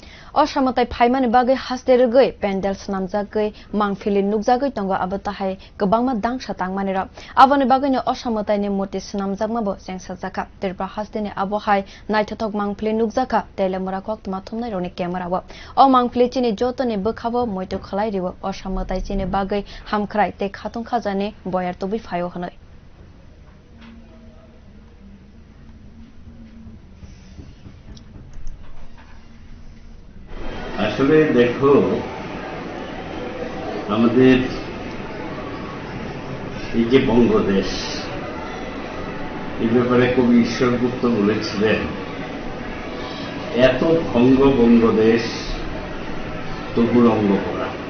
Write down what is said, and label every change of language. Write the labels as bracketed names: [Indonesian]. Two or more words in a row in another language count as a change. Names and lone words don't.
[Kok Borok] Osamotai phaimani bagwi haste rwgwi pandal swnamjagwi mangpili nukjagwi tongo abo tahai kwbangma dangsa tangmani rok aboni bagwi osamotai ni murti swnamjakmabo chengsajakha Tripura haste ni abohai naithoktho mangpili nukjakha Teliamura koktwma thumnai roni camera wo o mangpili chini joto ni bwkha bo muito khwlai riwo osamotai chini bagwi hamkrai te khatung khaza ni boyar tubui pahiyo hwnoi [Bangla] আসলে দেখো আমাদের এই যে বঙ্গদেশ এই ব্যাপারে কবি ঈশ্বরগুপ্ত বলেছিলেন এত ভঙ্গ বঙ্গদেশ তবু রঙ্গ করা